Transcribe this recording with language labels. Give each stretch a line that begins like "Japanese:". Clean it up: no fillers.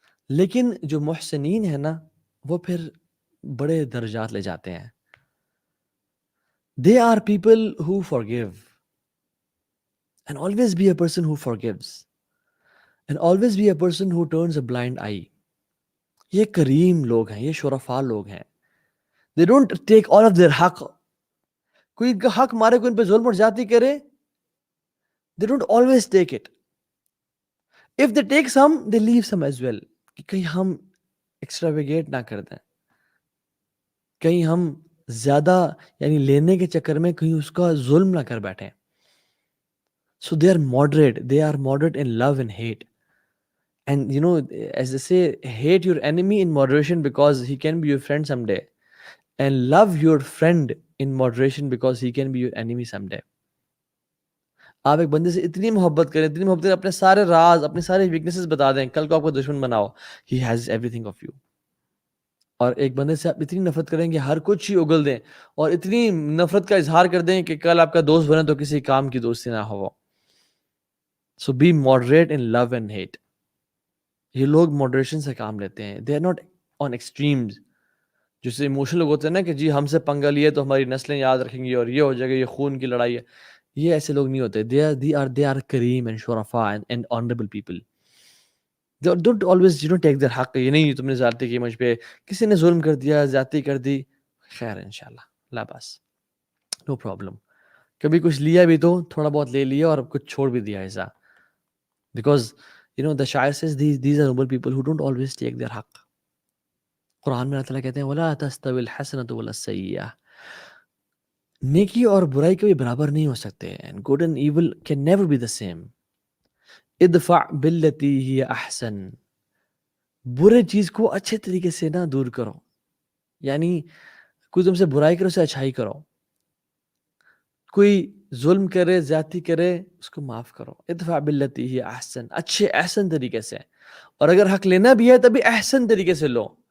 Urdu: لیکن جو محسنین ہے نا، وہ پھر بڑے درجات لے جاتے ہیں.
English: They are people who forgive, and always be a person who forgives, and always be a person who turns a blind eye.
Urdu: یہ کریم لوگ ہیں، یہ شرفاء لوگ ہیں.
English: They don't take all of their حق.
Urdu: کوئی ان کا حق مارے، کوئی ان پہ ظلم اور زیادتی کرے،
English: they don't always take it. If they take some, they leave some as well.
Urdu: کہ کہیں ہم ایکسٹراویگیٹ نہ کر دیں، کہیں ہم زیادہ یعنی لینے کے چکر میں کہیں اس کا ظلم نہ کر بیٹھیں.
English: So they are moderate in love and hate. And you know, as they say, hate your enemy in moderation because he can be your friend someday. And love your friend in moderation because he can be your enemy someday.
Urdu: آپ ایک بندے سے اتنی محبت کریں، اپنے سارے راز، اپنے سارے ویکنیسز بتا دیں، کل کو آپ کو دشمن بناؤ،
English: he has everything of you.
Urdu: اور ایک بندے سے آپ اتنی نفرت کریں کہ ہر کچھ ہی اگل دیں، اور اتنی نفرت کا اظہار کر دیں کہ کل آپ کا دوست بنے تو کسی کام کی دوستی نہ ہو.
English: So be moderate in love and hate.
Urdu: یہ لوگ ماڈریشن سے کام لیتے ہیں.
English: They are not on extremes.
Urdu: جیسے ایموشنل لوگ ہوتے ہیں نا کہ جی ہم سے پنگا لیے تو ہماری نسلیں یاد رکھیں گی اور یہ ہو جائے گا، یہ خون کی لڑائی ہے. یہ ایسے لوگ نہیں ہوتے.
English: They are کریم and شرفاء and honorable people. Don't always take their حق.
Urdu: یہ نہیں تم نے زیادتی کی مجھ پہ، کسی نے ظلم کر دیا، زیادتی کر دی، خیر انشاءاللہ
Arabic: لا باس،
English: No problem.
Urdu: کبھی کچھ لیا بھی تو تھوڑا بہت لے لیا اور کچھ چھوڑ بھی دیا ایسا.
English: Because the شاعر says these are noble people who don't always take their حق.
Urdu: قرآن میں اللہ تعالیٰ کہتے ہیں
Arabic: وَلَا تَسْتَوِي الْحَسَنَةُ وَلَا السَّيِّئَةُ،
Urdu: نیکی اور برائی کبھی برابر نہیں ہو سکتے.
English: And good and evil can never be the same.
Arabic: ادفع بالتی ہی احسن،
Urdu: برے چیز کو اچھے طریقے سے نہ دور کرو، یعنی کوئی تم سے برائی کرے اسے اچھائی کرو، کوئی ظلم کرے، زیادتی کرے، اس کو معاف کرو.
Arabic: ادفع بالتی ہی احسن،
Urdu: اچھے احسن طریقے سے. اور اگر حق لینا بھی ہے تبھی احسن طریقے سے لو.